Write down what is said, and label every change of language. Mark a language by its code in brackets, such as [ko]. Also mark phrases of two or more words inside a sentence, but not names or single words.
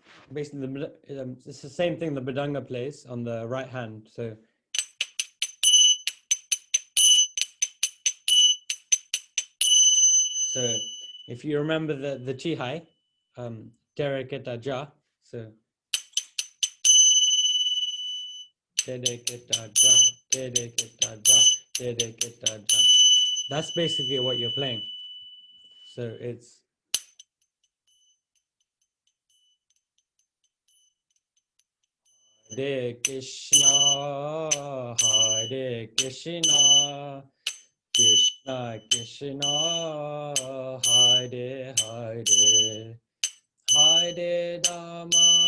[en] basically it's the same thing the Badanga plays on the right hand. So if you remember the Chihai, Tereketa Ja, so Tereketa Ja, Tereketa Ja, Tereketa Ja. That's basically what you're playing. [sa] So it's Hare Krishna, Hare Krishna, Krishna Krishna, Hare Hare, Hare Rama,